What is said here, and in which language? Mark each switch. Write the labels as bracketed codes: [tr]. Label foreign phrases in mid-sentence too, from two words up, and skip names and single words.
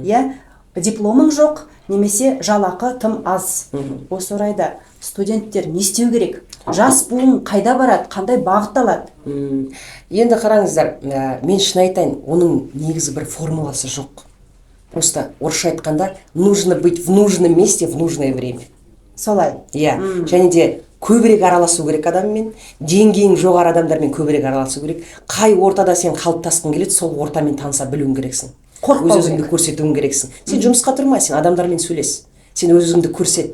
[kk] Дипломың жоқ, немесе жалақы тым аз. Осы орайда студенттер не істеу керек? Жас буын қайда барады, қандай бағыт алады? Енді қараңыздар, мен шын айтайын, оның негізі бір формуласы жоқ. Просто орысша айтқанда, [ru] нужно быть в нужном месте в нужное время. [kk] Солай. Иә, және де көбірек араласу керек адаммен, деңгейің жоғары адамдармен көбірек араласу керек. Қай ортада сен қалыптасқың келеді, сол ортамен таныса білуің керексің. Өз-өзіңді көрсетуің керексің. Сен жұмысқа тұрма, сен адамдармен сөйлес. Сен өз-өзіңді көрсет.